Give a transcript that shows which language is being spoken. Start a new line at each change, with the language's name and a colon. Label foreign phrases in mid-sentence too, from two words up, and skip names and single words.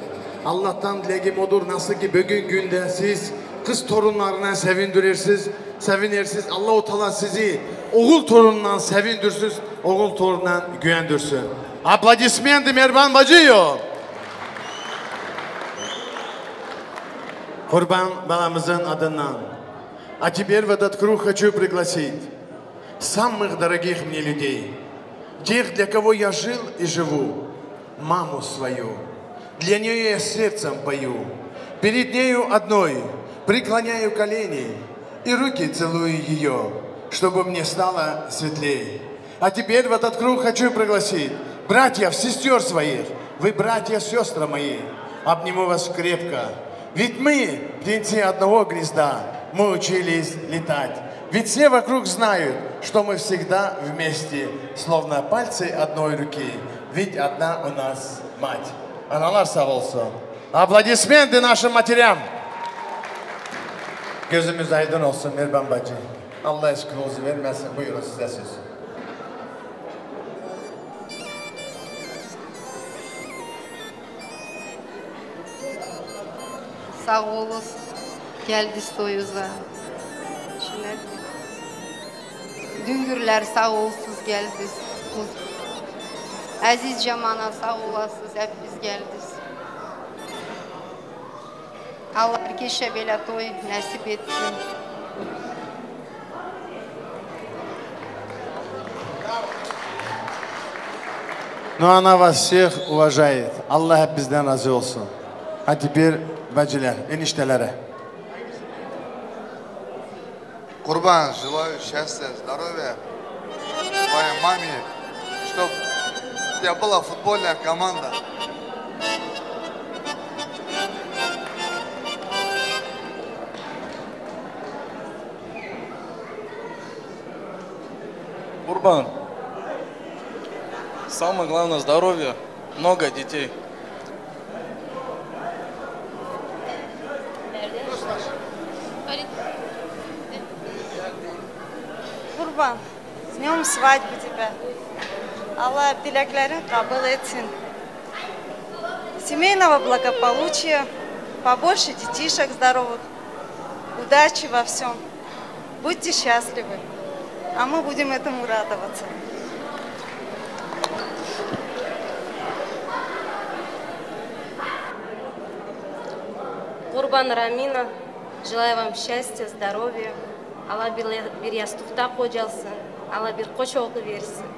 Turkish: Allah'tan dileğim odur, nasıl ki bugün günde siz kız torunlarına sevindirirsiniz, Allah-u Teala sizi oğul torunundan sevindirsiniz, oğul torunundan güvendirsin. Aplodismenты Mehriban bacıyo. Kurban balamızın adından.
Russian: А теперь в этот круг хочу пригласить самых дорогих мне людей, тех, для кого я жил и живу, маму свою. Для нее я сердцем пою, перед нею одной преклоняю колени и руки целую ее, чтобы мне стало светлей. А теперь в этот круг хочу пригласить братьев, сестер своих. Вы, братья, сестры мои, обниму вас крепко. Ведь мы, птенцы одного гнезда, мы учились летать. Ведь все вокруг знают, что мы всегда вместе, словно пальцы одной руки. Ведь одна у нас мать.
Turkish: Analar sağ olsun.
Russian: Aplodismenты нашим матерям.
Turkish: Gözümüz aydın olsun Mehriban bacı. Allah eşkınızı vermesin. Buyurun size söz. Sağ olun. Geldiniz toyuza. Düngürler sağ olsunuz geldiniz. Aziz Cemana sağ olasınız, hepiniz geldiniz. Allah herkese böyle toy nasip etsin.
Russian: Но она вас всех уважает.
Turkish: Allah hep bizden razı olsun.
Russian: А теперь
Turkish: bacılar, eniştelere.
Russian: Курбан, желаю счастья, здоровья твоей маме, чтобы у тебя была футбольная команда. Курбан, самое главное здоровье, много детей. Kurban, с днем свадьбы тебя.
Turkish: Allah dileklerin kabul etsin.
Russian: Семейного благополучия, побольше детишек здоровых, удачи во всем. Будьте счастливы, а мы будем этому радоваться. Курбан Рамина, желаю вам счастья, здоровья.
Turkish: Allah bir yastıkta kocalsın. Allah bir koç oğlu versin.